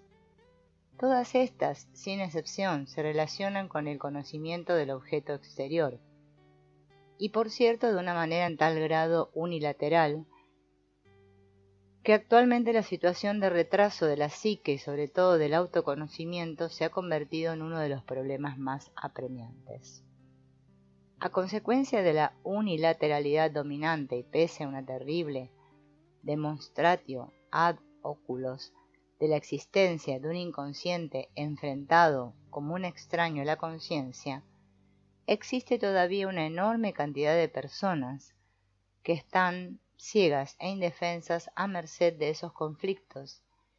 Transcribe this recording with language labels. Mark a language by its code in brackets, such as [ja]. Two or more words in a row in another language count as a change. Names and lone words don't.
[es] Todas estas, sin excepción, se relacionan con el conocimiento del objeto exterior, y por cierto de una manera en tal grado unilateral, que actualmente la situación de retraso de la psique y sobre todo del autoconocimiento se ha convertido en uno de los problemas más apremiantes. A consecuencia de la unilateralidad dominante y pese a una terrible [la] demonstratio ad oculos [es] de la existencia de un inconsciente enfrentado como un extraño a la conciencia, existe todavía una enorme cantidad de personas que están ciegas e indefensas a merced de esos conflictos